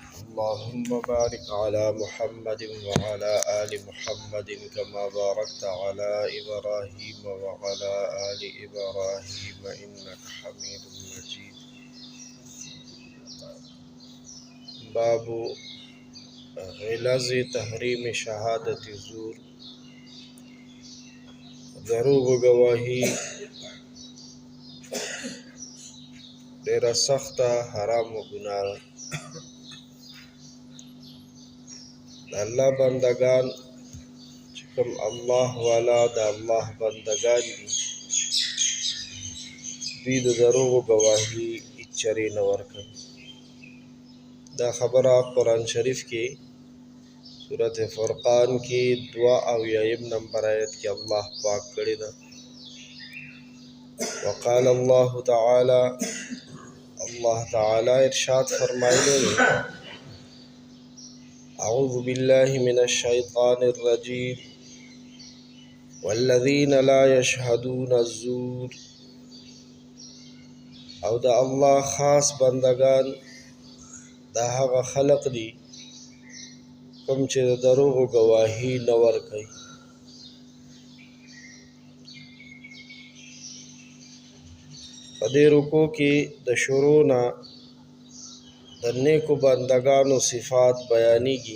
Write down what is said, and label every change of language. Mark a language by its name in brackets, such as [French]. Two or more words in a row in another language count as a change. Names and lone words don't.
[Arabic] اللهم بارك على محمد وعلى آل محمد كما باركت على إبراهيم وعلى آل إبراهيم إنك حميد مجيد. باب غلظ تحریم شهادت زور. [Pashto] دروغ گواهی ډیره سخته حرام و ګناه ده. د الله بندگان چې کوم الله والا د الله بندگان دي، دوی د دروغ گواهی هیچرې نه ورکوي. دا خبره قرآن شریف کې سورة فرقان کې 82 نمبر آیت کې الله پاک کړی ده. [Arabic] وقال الله تعالی، [Pashto] الله تعالی ارشاد فرمایلی دی: [Arabic] اعوذ بالله من الشیطان الرجیم والذین لا یشهدون الزور. [Pashto] او د الله خاص بندگان دا هغه خلق دي کوم چې د دروغ گواهی نه ورکوي. په دې رکوع کې د شروع نه د نیکو بندگانو صفات بیانېږي.